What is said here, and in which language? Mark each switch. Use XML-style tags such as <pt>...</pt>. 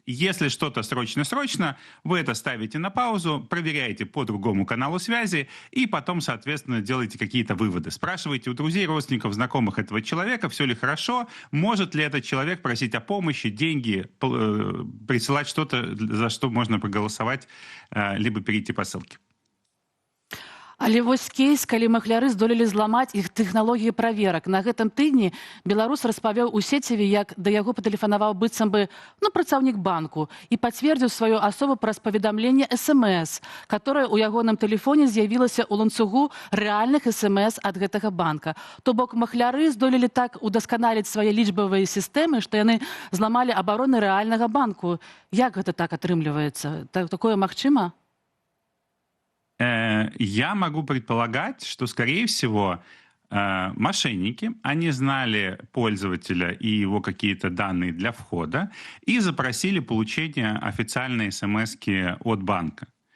<ru>Если что-то срочно-срочно, вы это ставите на паузу, проверяете по другому каналу связи и потом, соответственно, делаете какие-то выводы. Спрашиваете у друзей, родственников, знакомых этого человека, все ли хорошо, может ли этот человек просить о помощи, деньги, присылать что-то, за что можно проголосовать, либо перейти по ссылке.</ru> <be>Але вось кейс, калі махляры здолелі зламаць іх тэхналогіі праверак. На гэтым тыдні беларус распавёў у сеціве, як да яго патэлефанаваў быццам бы працаўнік банку і пацвердзіў сваю асобу праз паведамленне СМС, которое у ягоным тэлефоне з'явілася ў ланцугу рэальных СМС ад гэтага банка. То бок махляры здолелі так удасканаліць свае лічбавыя сістэмы, што яны зламалі абароны рэальнага банку. Як гэта так атрымліваецца? Такое магчыма?</be> <ru>Я могу предполагать, что, скорее всего, мошенники, они знали пользователя и его какие-то данные для входа и запросили получение официальной смс-ки от банка.</ru>